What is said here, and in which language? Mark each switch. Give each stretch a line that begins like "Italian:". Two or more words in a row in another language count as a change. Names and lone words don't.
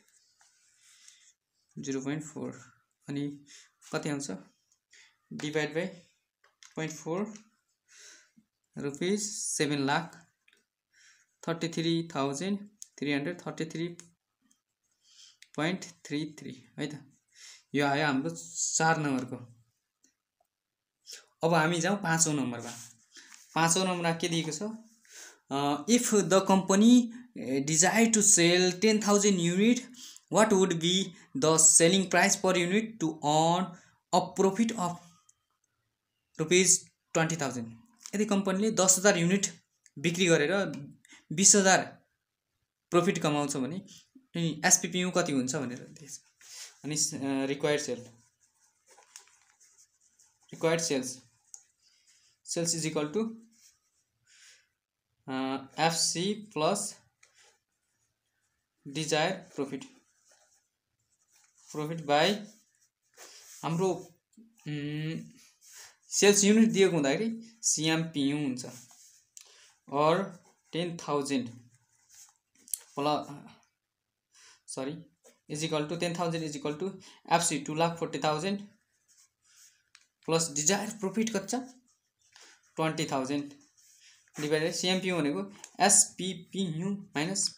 Nepali: 0.4 अनि कति आउँछ
English: divide by
Nepali: 0.4 रुपीज 7,33,333.33 है त यो आयो हाम्रो 4 नम्बरको। अब हामी जाउँ 5औं नम्बरमा। 5औं नम्बरमा के दिएको छ
English: if the company desire to sell 10,000 unit what would be the selling price per unit to earn a profit of rupees 20,000.
Nepali: यदि कंपनीले 10,000 युनिट बिक्री गरेर 20,000 प्रॉफिट कमाउँछ भने SPPU कति हुन्छ भनेर दिएछ। अनि
English: required sales is equal to FC plus desire profit
Nepali: बाई हाम्रो
English: sales unit
Nepali: दिएको हुँदाखेरि CMPU हुन्छ और 10,000
English: is equal to 10,000 is equal to FC 2,40,000 plus desire profit
Nepali: कति छ
English: 20,000 divided CMPU भनेको SPPU minus